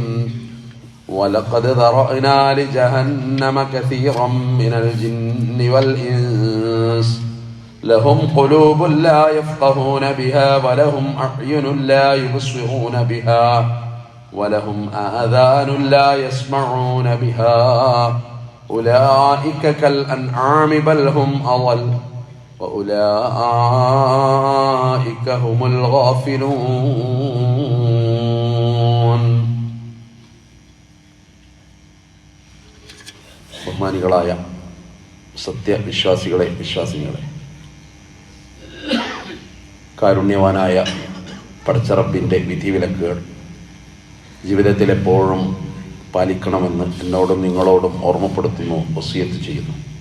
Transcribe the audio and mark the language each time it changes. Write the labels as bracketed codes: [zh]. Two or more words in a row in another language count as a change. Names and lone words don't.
[ar] ولقد ذرأنا لجهنم كثيرا من الجن والإنس لهم قلوب لا يفقهون بها ولهم أعين لا يبصرون بها ولهم آذان لا يسمعون بها أولئك كالأنعام بل هم أضل وأولئك هم الغافلون. [ml] ബഹുമാനികളായ സത്യവിശ്വാസികളെ വിശ്വാസികളെ, കാരുണ്യവാനായ പടച്ചറപ്പിൻ്റെ വിധിവിലക്കുകൾ ജീവിതത്തിൽ എപ്പോഴും പാലിക്കണമെന്ന് എന്നോടും നിങ്ങളോടും ഓർമ്മപ്പെടുത്തുന്നു, വസിയത്ത് ചെയ്യുന്നു.